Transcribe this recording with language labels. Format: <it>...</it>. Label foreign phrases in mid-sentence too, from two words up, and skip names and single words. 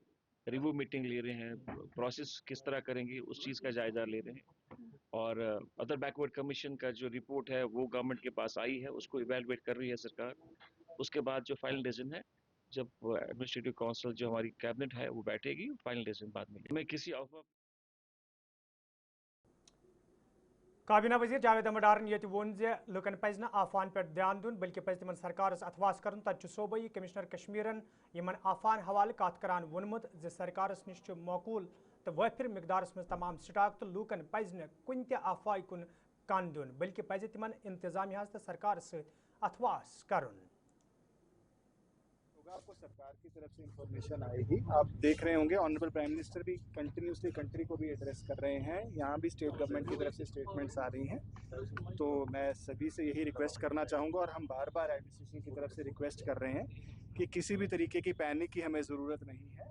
<en>review meeting</en> <hi>ले रहे हैं, प्रोसेस किस तरह करेंगे उस चीज का जायजा ले रहे हैं, और</hi> <en>other backward commission</en> <hi>का जो रिपोर्ट है वो गवर्नमेंट के पास आई है, उसको इवेलुएट कर रही है सरकार। उसके बाद जो</hi> <en>final decision</en> <hi>है, जब</hi> <en>administrative council</en> <hi>जो हमारी कैबिनेट है वो बैठेगी,</hi> <en>final decision</en> <hi>बाद में। मैं किसी अफवाह</hi> <ks>काबीना वजीर जावेद अहमद डारन ये वोन लुकन पज न आफान पे ध्यान दुन बल्कि पज तिमन सरकारस अथवास कर तत सूबाई कमिश्नर कश्मीरन यमन आफान हवाले कत करान वोनमुत ज सरकारस निश मौकूल तो वाफिर मिकदारस मज तमाम स्टाक तो लूकन पज न कुन ते आफाई कुन कान दुन बल्कि पज तिमन इंतजामिया तो सरकार सत अथवास करुन।</ks> <hi>आपको सरकार की तरफ से इंफॉर्मेशन आएगी। आप देख रहे होंगे</hi> <en>honourable prime minister</en> <hi>भी कंटिन्यूसली कंट्री को भी एड्रेस कर रहे हैं, यहाँ भी</hi> <en>state government</en> <hi>की तरफ से स्टेटमेंट्स आ रही हैं। तो मैं सभी से यही रिक्वेस्ट करना चाहूँगा, और हम बार बार एडमिनिस्ट्रेशन की तरफ से रिक्वेस्ट कर रहे हैं कि किसी भी तरीके की पैनिक की हमें ज़रूरत नहीं है।</hi>